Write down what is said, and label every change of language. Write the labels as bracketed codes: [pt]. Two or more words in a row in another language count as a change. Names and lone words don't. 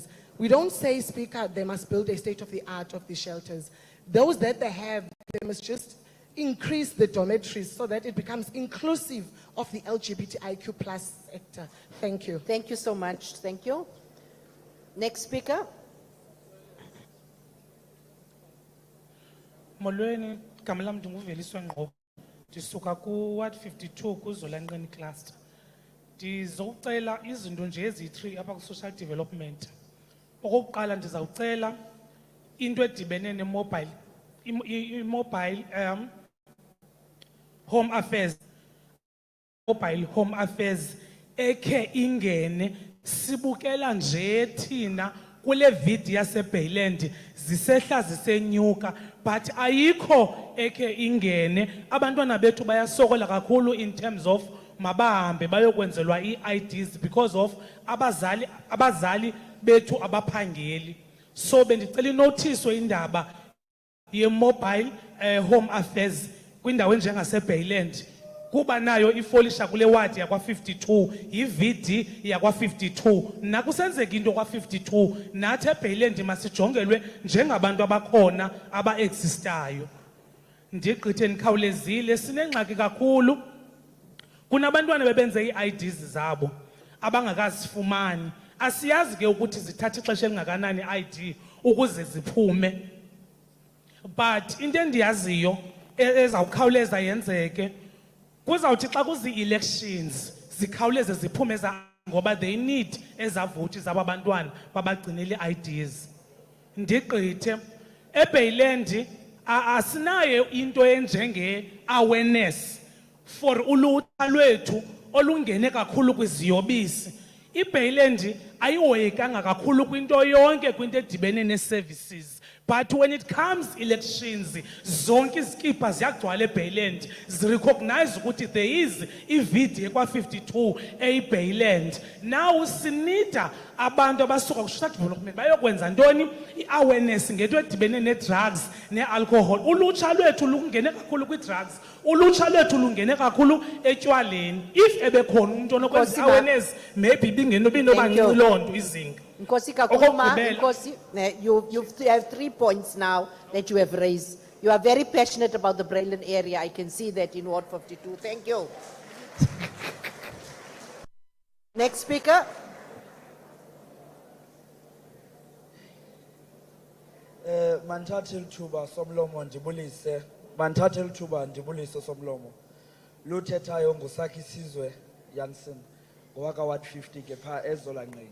[en] We don't say, Speaker, they must build a state-of-the-art of the shelters. Those that they have, they must just increase the dormitories so that it becomes inclusive of the LGBTIQ plus sector. Thank you. Thank you so much. Thank you. Next speaker. [xh] Molweni, Kamalam Dunguveliswa Ngqo. Ndisuka ku Ward 52 kuZolanqeni cluster. Ndizocela izinto nje ezi-3 apha ku-social development. Okokuqala ndizawucela into edibene ne-mobile home affairs, mobile home affairs ekhe ingene sibukela nje thina kule video yaseBayland zisehla zisenyuka, but ayikho ekhe ingene. Abantwana bethu bayasokola kakhulu [en] in terms of [xh] mabahambe bayokwenzelwa ii-IDs [en] because of [xh] abazali bethu abaphangeli. So bendicela inotiswe indaba ye-mobile home affairs kwindawo enjengaseBayland, kuba nayo ifolisha kule ward yakwa 52, yi-VD yakwa 52. Nakusenzeka into kwa 52, nathi eBayland masijongelwe njengabantu abakhona aba-existayo. Ndigqithe ndikhawulezile, sinengxaki kakhulu. Kunabantwana bebenze ii-IDs zabo abangakazifumani. Asiyazi ke ukuthi zithatha ixesha elingakanani i-ID ukuze ziphume. But into endiyaziyo ezawukhawuleza yenzeke, kuzawuthi xa kuzi-elections zikhawuleze ziphume ngoba [en] they need [xh] ezavoti zaba bantwana babagcinele ii-IDs. Ndigqithe eBayland asinayo into enjenge-awareness for ulutsha lwethu olungene kakhulu kwiziyobisi. iBayland ayihoyekanga kakhulu kwinto yonke, kwinto edibene nee-services. [en] But when it comes elections, [xh] zonke izikipha ziyagcwala eBayland. Zirecognize ukuthi [en] there is [xh] i-VD kwa 52 eBayland. Now sinida abantu abasuka ku-social development bayokwenza ntoni? I-awareness ngento edibene ne-drugs ne-alcohol. Ulutsha lwethu lungene kakhulu kwi-drugs. Ulutsha lwethu lungene kakhulu etywaleni. If ebekhona umuntu onokwenza awareness, maybe bingenobancinci loo nto izinga. Nkosi Kakuma, Nkosi, [en] you have 3 points now that you have raised. You are very passionate about the Brayland area. I can see that in Ward 52. Thank you. Next speaker. [xh] Mandithathe ithuba Somlomo ndibulise. Mandithathe ithuba ndibulise Somlomo. Luthethayo ngusakhi Sizwe Jansen ngowaka Ward 50 ke pha eZolanqeni.